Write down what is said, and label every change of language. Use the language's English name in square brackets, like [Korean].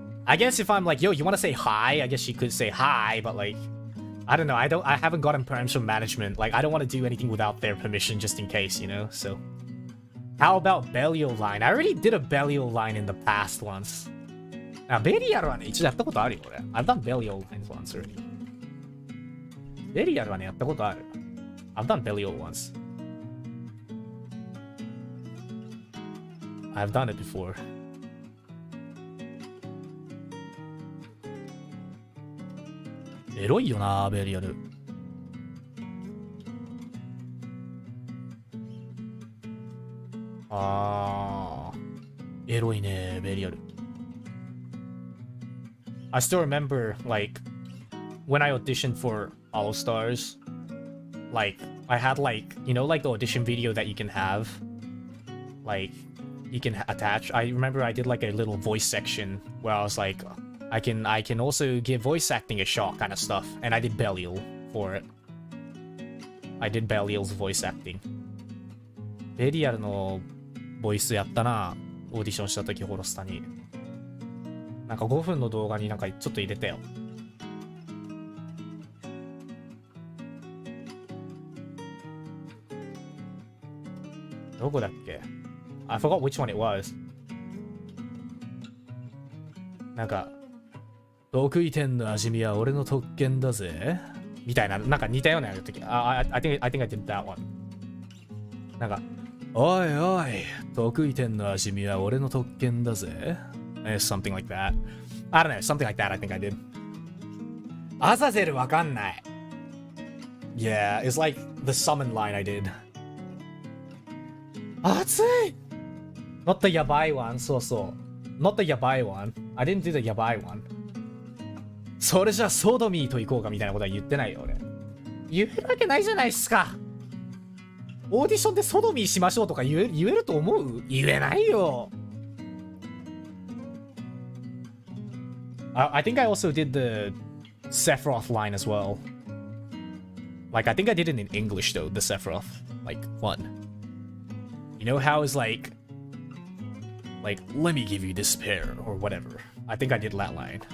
[English] I guess if I'm like, yo, you want to say hi? I guess she could say hi, but like, I don't know. I haven't gotten perms from management. Like, I don't want to do anything without their permission just in case, you know? So, how about Belial line? I already did a Belial line in the past once. [Japanese] Now, Belial はね、一度やったことあるよ、俺。 [English] I've done Belial lines once already. Belial はね、やったことある。 I've done Belial once. I've done it before. [Japanese] エロいよな、ベリアル。あー、エロいね、ベリアル。 [English] I still remember, like, when I auditioned for HOLOSTARS, like, I had, like, you know, like the audition video that you can have? Like, you can attach. I remember I did, like, a little voice section where I was like, I can also give voice acting a shot kind of stuff. And I did Belial for it. I did Belial's voice acting. [Japanese] ベリアルのボイスやったな。オーディションした時ホロスタに。なんか5分の動画になんかちょっと入れたよ。どこだっけ？ [English] I forgot which one it was. [Japanese] なんか得意点の味見は俺の特権だぜみたいな、なんか似たようなやるとき。 [English] I think I did that one. [Japanese] なんか、おいおい、得意点の味見は俺の特権だぜ。 [English] Something like that. I don't know, something like that I think I did. [Japanese] アザゼルわかんない。 [English] Yeah, it's like the summon line I did. [Japanese] 熱い [English] !Not the やばい one, [Japanese] そうそう。 [English] Not the やばい one. I didn't do the やばい one. [Japanese] それじゃあソドミーと行こうかみたいなことは言ってないよ俺。言えるわけないじゃないっすか。オーディションでソドミーしましょうとか言えると思う？言えないよ。 [English] I think I also did the Sephiroth line as well. Like, I think I did it in English though, the Sephiroth, like, one. You know how it's like, let me give you despair or whatever. I think I did that line.